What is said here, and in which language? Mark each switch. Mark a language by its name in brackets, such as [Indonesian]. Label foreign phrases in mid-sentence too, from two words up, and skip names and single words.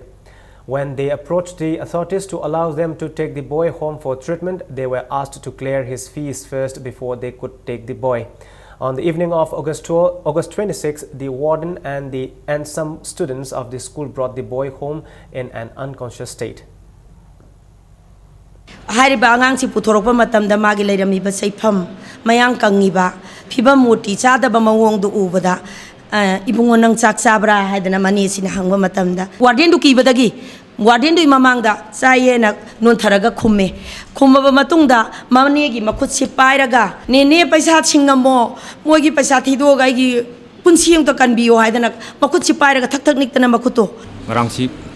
[English] When they approached the authorities to allow them to take the boy home for treatment, they were asked to clear his fees first before they could take the boy. On the evening of August 26, the warden and some students of the school brought the boy home in an unconscious state. [Manipuri] Hariba angang si puthorokpa matamda magi leiramiba saifam mayang kangiba phibam muti chadaba mawong du ubada ibungon nang chak sabra haidana mani sin hangba matamda warden du kibadagi warden du imamangda sayena non tharaga khumme khumaba matungda mamnegi makhut si pairaga nene paisa chingamo mogi paisa thidoga gi punsiang to kanbiyo haidana makhut si pairaga thak thak niktana makhuto